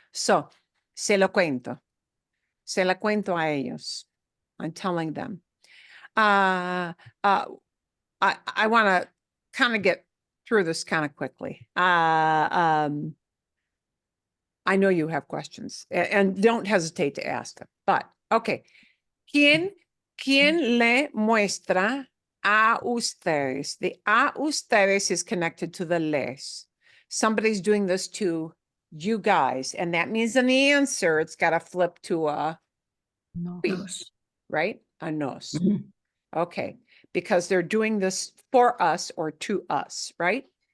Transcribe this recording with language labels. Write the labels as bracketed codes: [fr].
[es] So, se lo cuento. Se lo cuento a ellos. [en] I'm telling them. I want to kind of get through this kind of quickly. I know you have questions and don't hesitate to ask them, but okay. [es] ¿Quién le muestra a ustedes? [en] The a ustedes is connected to the les. Somebody's doing this to you guys, and that means in the answer, it's got to flip to a we, right? A nos. Okay, because they're doing this for us or to us, right?